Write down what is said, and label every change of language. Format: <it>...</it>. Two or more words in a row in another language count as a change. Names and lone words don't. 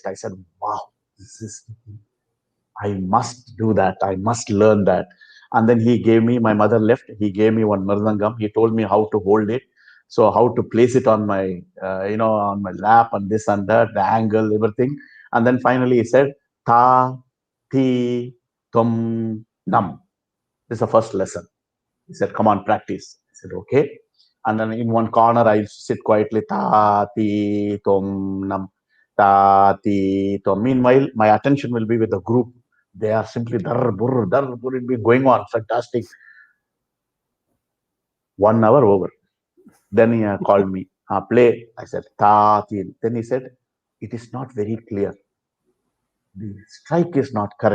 <en>I said, wow, this is I must do that. I must learn that. And then he gave me, my mother left, he gave me one Mardangam. He told me how to hold it. So how to place it on my, on my lap and this and that, the angle, everything. And then finally he said, ta, ti, tum, nam. This is the first lesson. He said, come on, practice. I said, okay. And then in one corner, I used to sit quietly, ta, ti, tum, nam, ta, ti, tum. Meanwhile, my attention will be with the group. They are simply dar, burr, it be going on. Fantastic. 1 hour over. Then he called me, play. I said, ta, ti. Then he said, it is not very clear. The strike is not correct.</en>